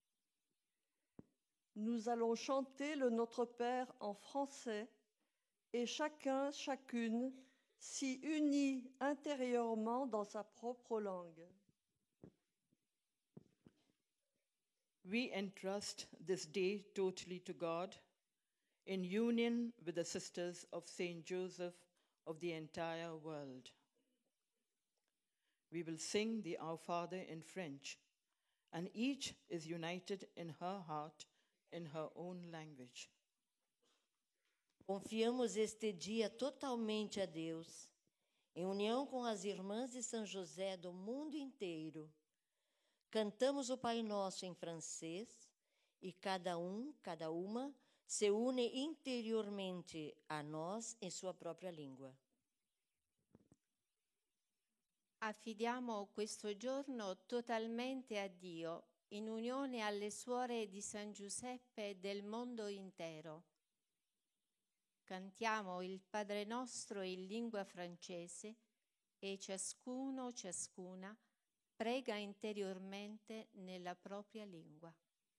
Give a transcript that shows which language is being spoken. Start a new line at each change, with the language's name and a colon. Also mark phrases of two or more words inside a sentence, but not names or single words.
French: Nous allons chanter le Notre Père en français et chacun, chacune s'y unit intérieurement dans sa propre langue.
English: We entrust this day totally to God, in union with the sisters of Saint Joseph of the entire world. We will sing the Our Father in French, and each is united in her heart in her own language.
Portuguese: Confiamos este dia totalmente a Deus, em união com as irmãs de São José do mundo inteiro. Cantamos o Pai Nosso em francês e cada uma se une interiormente a nós em sua própria língua.
Italian: Affidiamo questo giorno totalmente a Dio, in unione alle suore di San Giuseppe del mondo intero. Cantiamo il Padre Nostro in lingua francese e ciascuno, ciascuna, prega interiormente nella propria lingua.